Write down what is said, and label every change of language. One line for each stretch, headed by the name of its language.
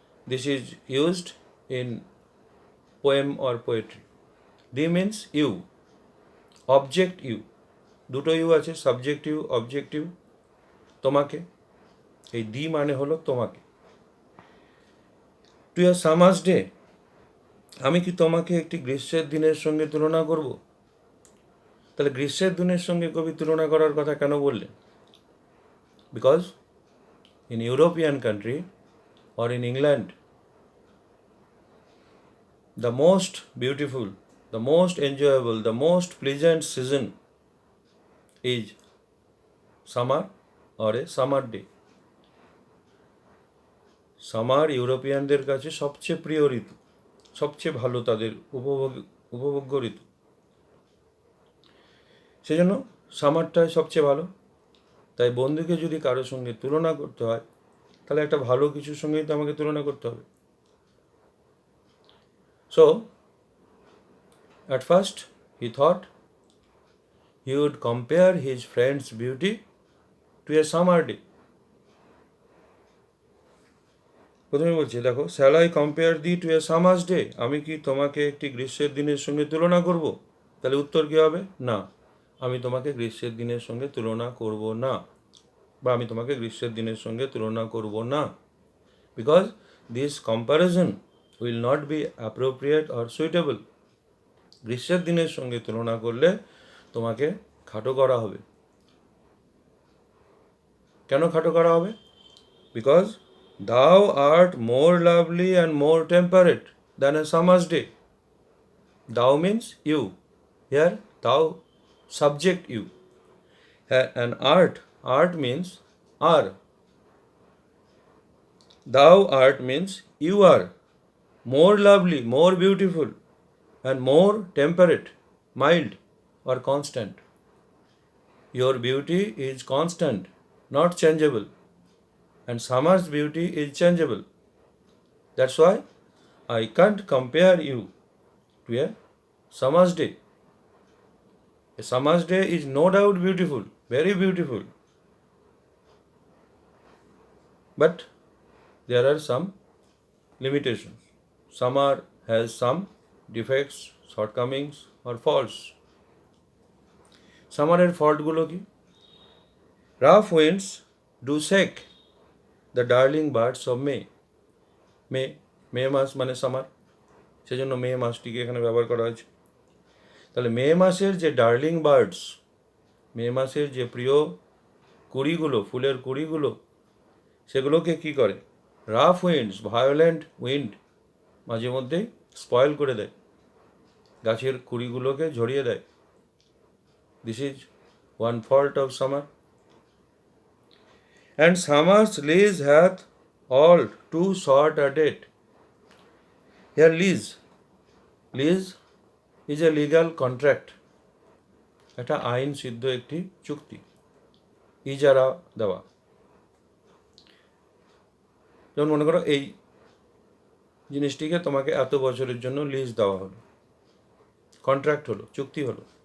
English: This is used in poem or poetry. Thee means you, object you,
Bangla: দুটো you আছে,
English: সাবজেক্টিভ অবজেক্টিভ।
Bangla: তোমাকে, এই দি মানে হলো তোমাকে।
English: to a summer's day,
Bangla: আমি কি তোমাকে একটি গ্রীষ্মের দিনের সঙ্গে তুলনা করব? তাহলে গ্রীষ্মের দিনের সঙ্গে কবি তুলনা করার কথা কেন বললেন?
English: because in
Bangla: European country
English: or in England, the most beautiful, the most enjoyable, the most pleasant season is summer or a summer day.
Bangla: Summer ইউরোপিয়ানদের কাছে সবচেয়ে প্রিয় ঋতু, সবচেয়ে ভালো তাদের উপভোগ্য ঋতু। সেজন্য সামারটাই সবচেয়ে ভালো। তাই বন্ধুকে যদি কারোর সঙ্গে তুলনা করতে হয়, তাহলে একটা ভালো কিছুর সঙ্গেই তো আমাকে তুলনা করতে হবে।
English: So, at first he thought he would compare his friend's beauty to a summer day.
Bangla: প্রথমে বলছি, দেখো,
English: shall I compare thee to a summer's day?
Bangla: আমি কি তোমাকে একটি গ্রীষ্মের দিনের সঙ্গে তুলনা করব? তাহলে উত্তর কী হবে? না, আমি তোমাকে গ্রীষ্মের দিনের সঙ্গে তুলনা করব না, বা আমি তোমাকে গ্রীষ্মের দিনের সঙ্গে তুলনা করব না,
English: Because this comparison will not be appropriate or suitable.
Bangla: গ্রীষ্মের দিনের সঙ্গে তুলনা করলে তোমাকে খাটো করা হবে। কেন খাটো করা হবে? Because
English: thou art more lovely and more temperate than a summer's day. Thou means you. Here, thou, subject you. And art means are. Thou art means you are more lovely, more beautiful, and more temperate, mild, or constant. Your beauty is constant, not changeable. And summer's beauty is changeable. That's why I can't compare you to a summer's day. A summer's day is no doubt beautiful, very beautiful. But there are some limitations. Summer has some defects, shortcomings or faults.
Bangla: সামারের ফল্টগুলো কি?
English: Rough winds do shake the darling birds of May.
Bangla: মে মাস মানে summer, সেজন্য মে মাসটিকে এখানে ব্যবহার করা হয়েছে। তাহলে মে মাসের যে ডার্লিং বার্ডস, মে মাসের যে প্রিয় কুড়িগুলো, ফুলের কুড়িগুলো, সেগুলোকে কি করে? রাফ উইন্ডস, ভায়োলেন্ট উইন্ড মাঝে মধ্যেই স্পয়েল করে দেয়, গাছের কুড়িগুলোকে ঝরিয়ে দেয়।
English: This is one fault of summer. And summer's lease hath all too short a date. Here lease is a legal contract,
Bangla: এটা আইন সিদ্ধ একটি চুক্তি, ইজারা দেওয়া। যেমন মনে করো এই জিনিসটিকে তোমাকে এত বছরের জন্য লিজ দেওয়া হলো, কন্ট্রাক্ট হলো, চুক্তি হলো।